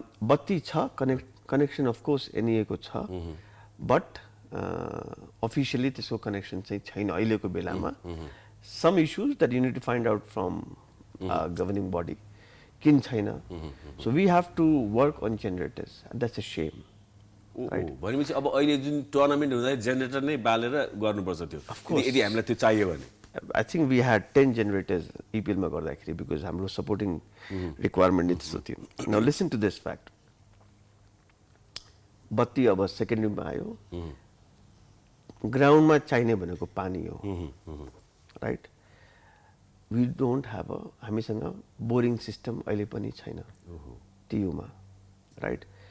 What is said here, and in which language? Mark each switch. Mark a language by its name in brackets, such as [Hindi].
[Nepali] बत्ती छ [English] connection of course एनईएको छ [Nepali] बट अफिसियली त्यसको कनेक्सन चाहिँ छैन अहिलेको बेलामा [English] some issues that you need to find out from governing body किन छैन so we have to work on generators that's a same [Nepali] भनेपछि अब अहिले जुन टुर्नामेन्ट हुँदा जेनेरेटर नै बालेर गर्नुपर्छ त्यो यदि हामीलाई त्यो चाहियो भने [English] I think we had 10 generators EPL [Nepali] मा गर्दाखेरि [English] because [Nepali] हाम्रो supporting requirement त्यस्तो थियो. [English] Now listen to this fact. [Nepali] बत्ती अब सेकेन्डरीमा आयो ग्राउन्डमा चाहिने भनेको पानी हो right [English] we don't have a [Nepali] हामीसँग बोरिङ सिस्टम अहिले पनि छैन टियुमा राइट